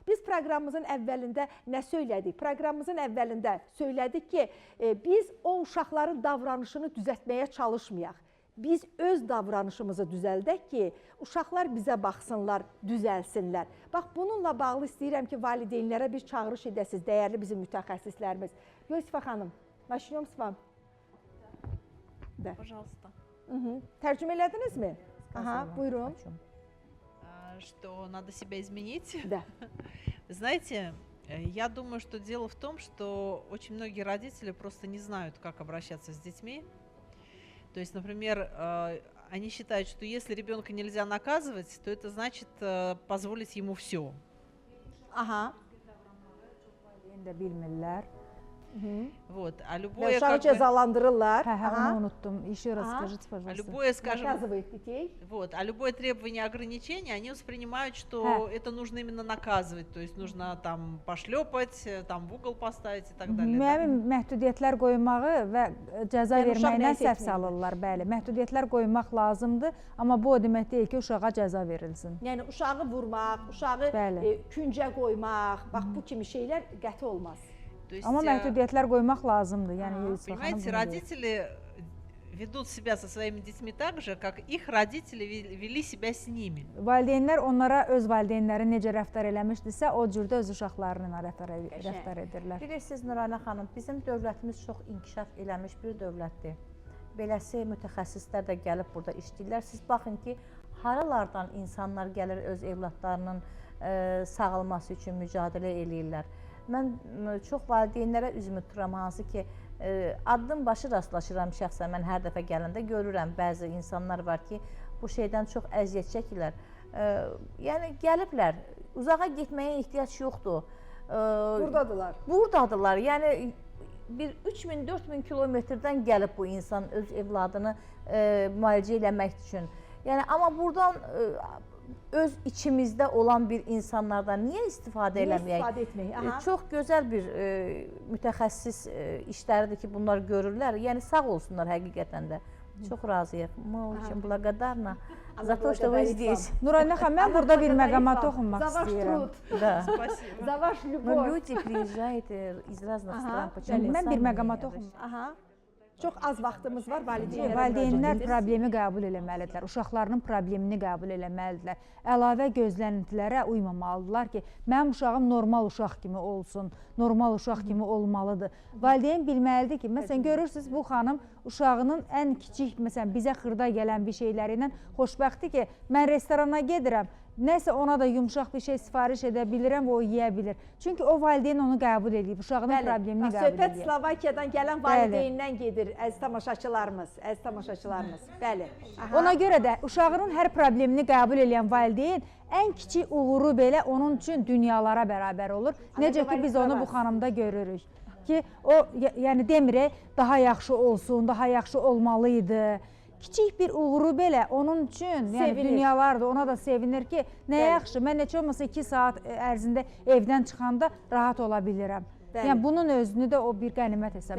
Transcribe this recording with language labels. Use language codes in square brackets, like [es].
[az] Biz proqramımızın əvvəlində nə söylədik? Proqramımızın əvvəlində söylədik ki, biz o uşaqların davranışını düzəltməyə çalışmayaq. Biz öz davranışımızı düzəldək ki, uşaqlar bizə baxsınlar, düzəlsinlər. Bax, bununla bağlı istəyirəm ki, valideynlərə bir çağırış edəsiniz, dəyərli bizim mütəxəssislərimiz. Yosifə xanım, başlayalım sıvam. [ru] Пожалуйста. [az] Tərcümə elədiniz mi? Aha, buyurun. [ru] Что надо себя изменить? Да. Знаете, я думаю, что дело в том, что очень многие родители просто не знают, как обращаться с детьми. То есть, например, они считают, что если ребенка нельзя наказывать, то это значит позволить ему все. Ага. Вот, а любое как бы... [az] cezalandırırlar. Unuttum. [ru] Еще раз скажите, пожалуйста. Любое, скажем, вот, а любое требование ограничения, они воспринимают, что это нужно именно наказывать, то есть нужно там пошлепать, там в угол поставить и так далее. [az] Müəyyən məhdudiyyətlər qoymağı və cəza verməklə səhv salırlar, bəli. Məhdudiyyətlər qoymaq lazımdır, amma bu o demək deyil ki, uşağa cəza verilsin. Yəni uşağı vurmaq, uşağı küncə qoymaq, bax bu kimi şeylər qəti olmaz. Amma məhdudiyyətlər qoymaq lazımdır. [ru] Понимаете, родители ведут себя со своими детьми так же, как их родители вели себя с nimi. [az] Valideynlər onlara öz valideynləri necə rəftar eləmişdirsə, o cürdə öz uşaqlarına rəftar edirlər. Bilirsiniz Nurayna xanım, bizim dövlətimiz çox inkişaf eləmiş bir dövlətdir. Beləsi mütəxəssislər də gəlib burada işləyirlər. Siz baxın ki, haralardan insanlar gəlir öz evlatlarının sağalması üçün mücadilə eləyirlər. Mən çox valideynlərə üzümü tuturam, hansı ki, addım başı rastlaşıram şəxsən, mən hər dəfə gələndə görürəm, bəzi insanlar var ki, bu şeydən çox əziyyət çəkirlər. Yəni, gəliblər, uzağa getməyə ehtiyac yoxdur. Buradadılar. Buradadırlar, yəni, bir 3000-4000 kilometrdən gəlib bu insan öz evladını müalicə eləmək üçün. Yəni, amma buradan öz içimizdə olan bir insanlardan niyə istifadə eləməyək? İstifadə etmək. Çox gözəl bir mütəxəssis işləridir ki, bunlar görürlər. Yəni, sağ olsunlar həqiqətən də. Çox razıyıq. [ru] Мы очень благодарна за то, что вы здесь. [az] Nurayna xanım, mən burada bir məqama toxunmaq istəyirəm. [ru] За ваш любовь. Но люди приезжают из разных стран. [az] Mən bir məqama toxunmaq. Çox az vaxtımız var, valideynlər problemi qəbul eləməlidirlər, uşaqlarının problemini qəbul eləməlidirlər. Əlavə gözləntilərə uymamalıdırlar ki, mənim uşağım normal uşaq kimi olsun, normal uşaq kimi olmalıdır. Valideyn bilməlidir ki, məsələn, görürsünüz, bu xanım uşağının ən kiçik, məsələn, bizə xırda gələn bir şeyləri ilə xoşbəxtdir ki, mən restorana gedirəm, nəsə ona da yumuşaq bir şey sifariş edə bilirəm və o yeyə bilir. Çünki o valideyn onu qəbul edib, uşağının problemini qəbul edib. Söhbət Slovakiyadan gələn valideyndən gedir, əziz tamaşaçılarımız, Bəli. Ona görə də uşağının hər problemini qəbul edən valideyn ən kiçik uğuru belə onun üçün dünyalara bərabər olur. Necə ki, biz onu bu xanımda görürük. Ki, o, yəni demirək, daha yaxşı olsun, daha yaxşı olmalıydı. Kiçik bir uğuru belə onun üçün, yəni dünyalardır, ona da sevinir ki, nə yaxşı, mən neçə olmasa 2 saat ərzində evdən çıxanda rahat ola bilirəm. Bəli. Yəni bunun özünü də o bir qənimət hesab